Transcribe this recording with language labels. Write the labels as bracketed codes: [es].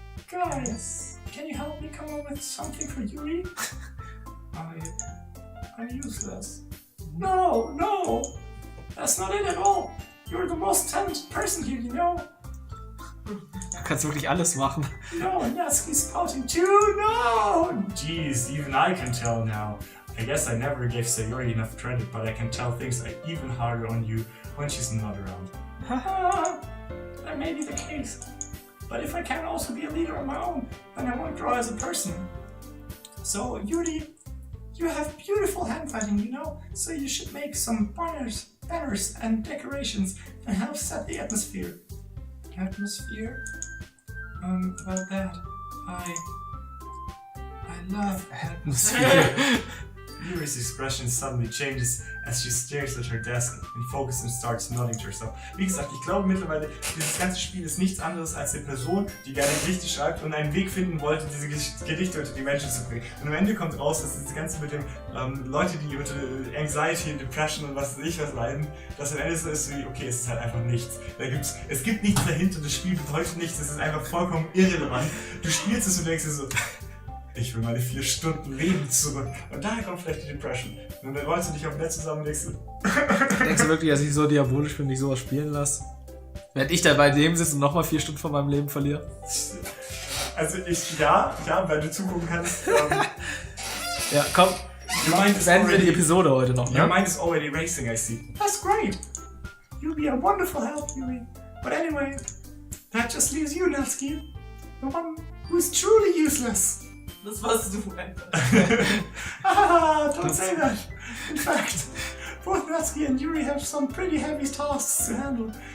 [en] Guys, can you help me come up with something for Yuri? I'm useless. No, that's not it at all. You're the most talented person here, you know? [de] Du kannst wirklich alles machen. [en] No, Natsuki's pouting too, no! Jeez, even I can tell now. I guess I never gave Sayori enough credit, but I can tell things are even harder on you when she's not around. That may be the case. But if I can also be a leader on my own, then I won't grow as a person. So, Yuri, you have beautiful handwriting, you know? So you should make some banners and decorations and help set the atmosphere. Atmosphere? About that, I love Atmosphere. Yuri's expression suddenly changes as she stares at her desk and focuses and starts nodding to herself. [de] Wie gesagt, ich glaube mittlerweile, dieses ganze Spiel ist nichts anderes als eine Person, die gerne Gedichte schreibt und einen Weg finden wollte, diese Gedichte unter die Menschen zu bringen. Und am Ende kommt raus, dass das Ganze mit dem Leute, die unter Anxiety, Depression und was weiß ich was leiden, dass am Ende so ist wie, okay, es ist halt einfach nichts. Es gibt nichts dahinter, das Spiel bedeutet nichts, es ist einfach vollkommen irrelevant. Du spielst es und denkst dir so, ich will meine 4 Stunden Leben zurück. Und daher kommt vielleicht die Depression. Und dann rollst du dich auf dem Bett zusammen und denkst Denkst du wirklich, dass ich so diabolisch bin, mich sowas spielen lasse? Während ich da bei dem sitze und nochmal 4 Stunden von meinem Leben verliere? Also ja, weil du zugucken kannst. Ja, komm. Beenden wir die Episode heute noch, ne? [en] Your mind is already racing, I see. That's great. You'll be a wonderful help, Yuri. But anyway, that just leaves you, Natsuki. The one who's truly useless. [de] Das warst du, Alter. [en] Don't say that. In fact, both Natsuki and Yuri have some pretty heavy tasks to handle.